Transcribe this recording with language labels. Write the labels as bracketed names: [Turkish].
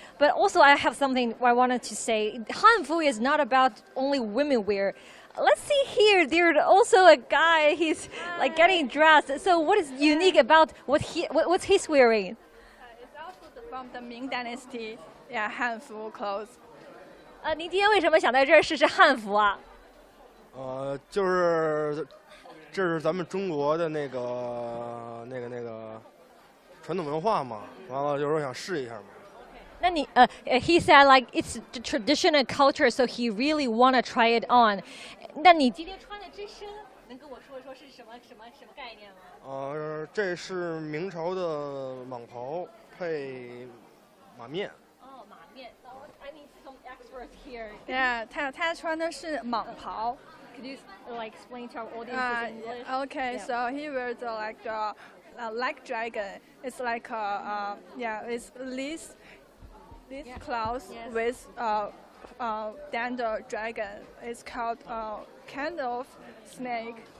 [English] But also, I have something I wanted to say. Hanfu is not about only women wear. Let's see here. There's also a guy. He's like getting dressed. So, what is unique about what's he's wearing? It's also from the Ming Dynasty, Hanfu clothes. [Chinese] 您今天为什么想在这儿试试汉服啊？就是这是咱们中国的那个传统文化嘛，完了就是说想试一下嘛。那你 [English] he said like it's the traditional culture, so he really wanna try it on. [Chinese] 那你今天穿的这身，能跟我说一说是什么概念吗？这是明朝的蟒袍配马面。哦，马面。 [English] I need some experts here. [Chinese] Yeah, 他穿的是蟒袍。 [English] Could you like explain to our audience in English? Okay, Yeah. so he wears like dragon. It's like it's this cloth Yes. with then the dragon. It's called kind of snake.